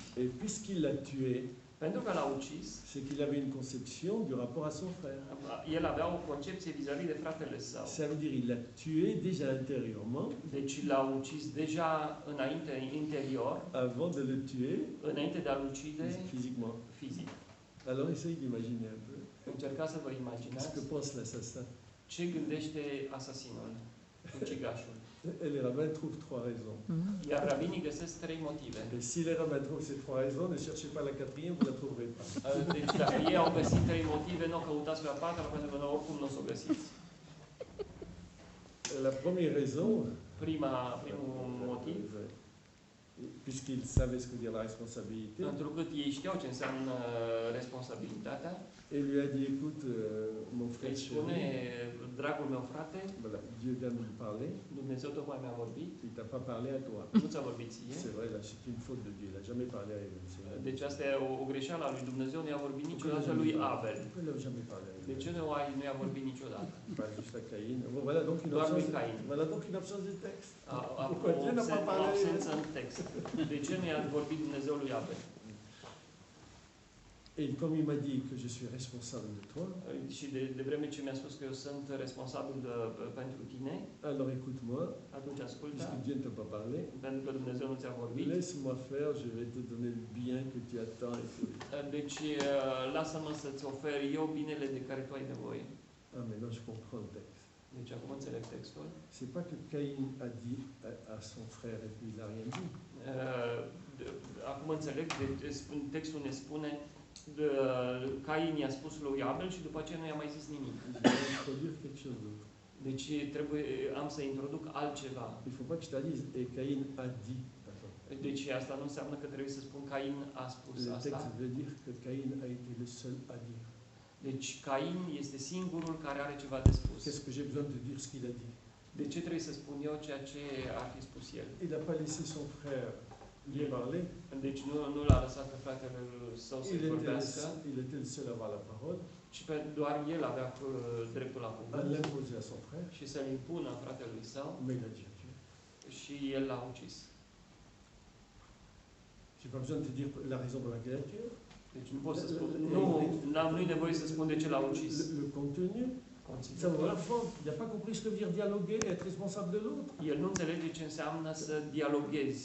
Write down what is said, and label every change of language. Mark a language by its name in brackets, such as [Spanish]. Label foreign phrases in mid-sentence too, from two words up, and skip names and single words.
[French] Et puisqu'il l'a tué, [Romanian] Pentru că l-a ucis, [French] c'est qu'il avait une conception du rapport à son frère. [Romanian] el avea o concepție vis-a-vis de fratele său. [French] Ça veut dire il l'a tué déjà intérieurement, [Romanian] Deci l-a ucis deja înainte, interior, [French] avant de le tuer [Romanian] înainte de a-l ucide [French] physiquement. [Romanian] fizic. [French] Alors essaye d'imaginer un peu. [Romanian] Încercați să vă [French] Qu'est-ce [Romanian] imaginați [French] que pense l'assassin? [Romanian] ce gândește asasinul, ucigașul. [French] Et les rabbins trouvent trois raisons. [Romanian] Iar rabinii găsesc 3 motive. [French] Et si les rabbins trouvent ces trois raisons, ne cherchez pas la quatrième, vous ne la trouverez pas. [Romanian] Deci dacă ei au găsit 3 motive, nu o căutați pe a patra, pentru că nu, oricum nu o să o găsiți. [French] La première raison, [Romanian] Primul motiv, [French] puisqu'ils savaient ce que dire la responsabilité, [Romanian] pentru că ei știau ce înseamnă responsabilitatea, [French] et lui a dit, écoute, mon frère [Romanian] îi spune, [French] chéri, [Romanian] dragul meu frate, [French] voilà, Dieu vient de lui parler, [Romanian] Dumnezeu tocmai mi-a vorbit, [French] il t'a pas parlé à toi. [Romanian] nu ți-a vorbit ție. [French] C'est vrai, là, c'est une faute de Dieu, il n'a jamais parlé à Abel. c'est vrai. [Romanian] Deci asta e o greșeală a lui Dumnezeu, nu i-a vorbit niciodată lui Abel. [French] Pourquoi il n'a jamais parlé à [Romanian] De [French] Abel? [Romanian] ce nu i-a vorbit niciodată? [French] Pas juste à Caïn. Bon, voilà donc une [Romanian] Doar lui [French] absence, [Romanian] Cain. [French] voilà donc une absence de texte. [Romanian] A [French] Pourquoi Dieu n'a pas [Romanian] o [French] parlé? [Romanian] absență în text. De ce nu i-a vorbit Dumnezeu lui Abel? [French] Et comme il m'a dit que je suis responsable de toi, [Romanian] Și de vreme ce mi-a spus că eu sunt responsabil pentru tine, [French] alors écoute-moi, [Romanian] atunci ascultă, [French] puisque Dieu ne t'a pas parlé, [Romanian] pentru că Dumnezeu nu ți-a vorbit. [French] laisse-moi faire, je vais te donner le bien que tu attends. Et tout. [Romanian] Deci lasă-mă să-ți ofer eu binele de care tu ai nevoie. [French] Ah, maintenant je comprends le texte. [Romanian] Deci acum înțeleg textul. [French] C'est pas que Caïn a dit à son frère et puis il n'a rien dit. [Romanian] Acum înțeleg, textul ne spune Cain i-a spus lui Abel și după aceea nu i-a mai zis nimic. [French] Je vais introduire quelque chose d'autre. [Romanian] Deci am să introduc altceva. [French] Il ne faut pas que je te dise, et Caïn a dit. Attends. [Romanian] Deci asta nu înseamnă că trebuie să spun Cain a spus [French] Le [Romanian] asta. [French] texte veut dire que Caïn a été le seul à dire. [Romanian] Deci Cain este singurul care are ceva de spus. [French] Qu'est-ce que j'ai besoin de dire ce qu'il a dit? [Romanian] De ce trebuie să spun eu ceea ce ar fi spus el? [French] Il n'a pas laissé son frère lui parler. [Romanian] Deci nu l-a lăsat pe fratele său să vorbească, [French] Il était le seul à avoir la parole. [Romanian] ci doar el avea dreptul la [French] À [Romanian] cuvânt [French] l'imposer à son frère, [Romanian] și să-l impună fratelui său [French] mais il a déjà tué. [Romanian] și el l-a ucis. [French] J'ai pas besoin de te dire la raison pour laquelle il a tué. [Romanian] Deci nu pot să spun, nu-i nevoie să spun de ce l-a ucis. [French] Le contenu, ça va la forme. Il n'a pas compris ce que veut dire dialoguer et être responsable de l'autre. [Romanian] El nu înțelege ce înseamnă să dialoghezi,